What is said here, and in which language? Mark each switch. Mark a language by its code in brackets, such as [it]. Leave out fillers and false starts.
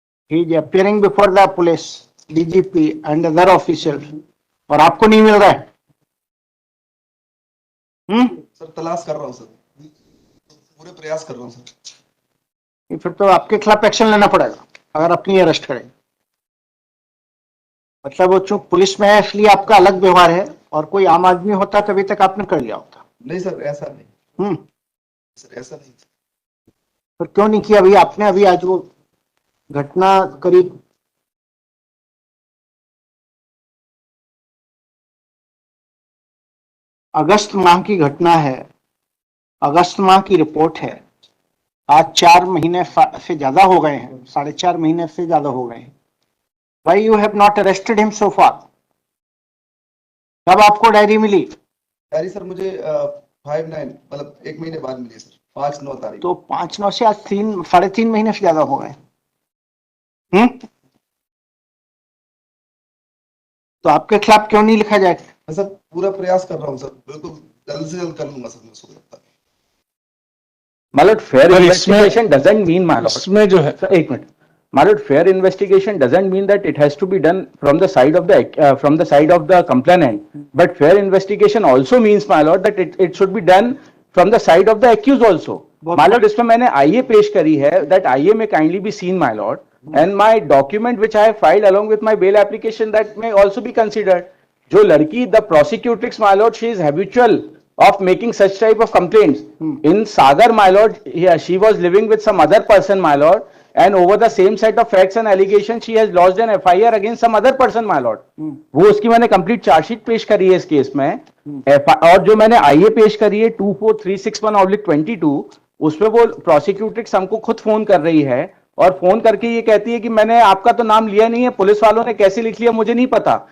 [en] He is appearing before the police, DGP and other officials. [hi] और आपको नहीं मिल रहा है? सर तलाश कर रहा हूँ सर, पूरे प्रयास कर रहा हूँ सर। फिर तो आपके खिलाफ एक्शन लेना पड़ेगा अगर अपनी अरेस्ट करेंगे। मतलब वो चूंकि पुलिस में है इसलिए आपका अलग व्यवहार है, और कोई आम आदमी होता तभी तक आपने कर लिया होता। नहीं सर, ऐसा नहीं। सर ऐसा नहीं। फिर क्यों नहीं किया? अभी आपने अभी आज वो घटना करीब अगस्त माह की घटना है, अगस्त माह की रिपोर्ट है। आज 4 महीने से ज्यादा हो गए हैं, 4.5 महीने से ज्यादा हो गए हैं। [en] Why you have not arrested him so far? [hi] कब आपको डायरी मिली? डायरी सर मुझे 5/9 मतलब 1 महीने बाद मिली सर, 5/9 तारीख। तो 5/9 से आज 3-3.5 महीने से ज्यादा हो गए। तो आपके खिलाफ क्यों नहीं लिखा जाएगा? सर पूरा प्रयास कर रहा हूँ सर, बिल्कुल जल्द से जल्द कर लूंगा सर। मुझे लगता है [en] My lord, fair investigation doesn't mean, my lord, [hi] इसमें जो है [en] sir, [hi] एक minute, [en] my lord, fair investigation doesn't mean that it has to be done from the side of the complainant, but fair investigation also means, my lord, that it should be done from the side of the accused also. My lord, [hi] इसमें मैंने IA पेश करी है, [en] that IA may kindly be seen, my lord, and my document which I have filed along with my bail application, that may also be considered. [hi] जो लड़की, [en] the prosecutrix, my lord, she is habitual of making such type of complaints. In Sagar, my lord, she was living with some other person, my lord, and over the same set of facts and allegations, she has lodged an FIR against some other person, my lord. [hi] वो उसकी मैंने complete chargesheet पेश करी है इस case में, और जो मैंने IA पेश करी है 24361/22, उसमें वो प्रोसिक्यूट्रिक्स हमको खुद फोन कर रही है और फोन करके ये कहती है कि मैंने आपका तो नाम लिया नहीं है, पुलिस वालों ने कैसे लिख लिया मुझे नहीं पता।